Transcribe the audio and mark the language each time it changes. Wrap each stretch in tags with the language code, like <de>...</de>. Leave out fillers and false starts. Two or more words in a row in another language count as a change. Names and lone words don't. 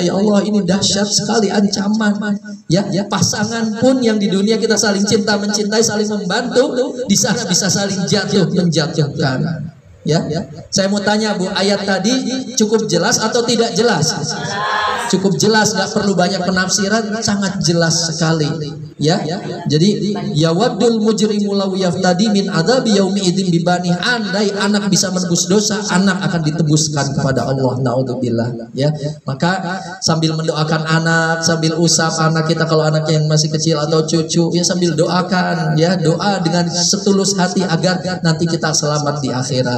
<id>Ya Allah, ini dahsyat sekali ancaman. Ya, pasangan pun yang di dunia kita saling cinta mencintai, saling membantu, di sana bisa saling jatuh menjatuhkan. Ya, saya mau tanya Bu, ayat tadi cukup jelas atau tidak jelas? Cukup jelas, nggak perlu banyak penafsiran, sangat jelas sekali. Ya, jadi ya</id> <ar>يود المجرم لو يفتدي من عذاب يومئذ ببنيه.</ar> <id>Andai anak bisa menebus dosa, anak akan ditebuskan kepada Allah. Naudzubillah. Ya, maka sambil mendoakan anak, sambil usap anak kita kalau anaknya yang masih kecil atau cucu, ya sambil doakan, ya doa dengan setulus hati agar nanti kita selamat di akhirat.</id>